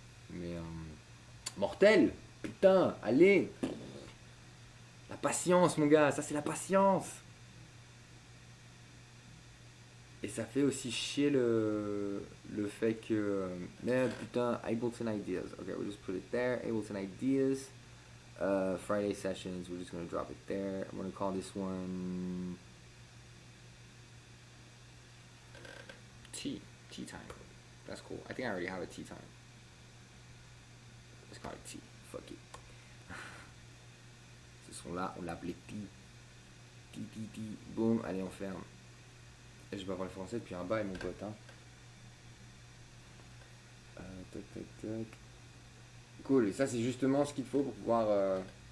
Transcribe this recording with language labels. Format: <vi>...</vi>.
<fr>Mais mortel! Putain, allez! La patience, mon gars, ça c'est la patience! Et ça fait aussi chier le fait que... putain, Ableton Ideas.</fr> <en>Ok, we'll just put it there. Ableton Ideas. Friday sessions, we're just going to drop it there. I'm going to call this one tea time. That's cool. I think I already have a tea time. Let's call it tea. Fuck it.</en> <fr>Ce son là, on l'appelait tea. Tea. Boum, allez on ferme. Et je vais avoir le français depuis un bail mon pote hein. Tac. Cool, et ça c'est justement ce qu'il te faut pour pouvoir...</fr>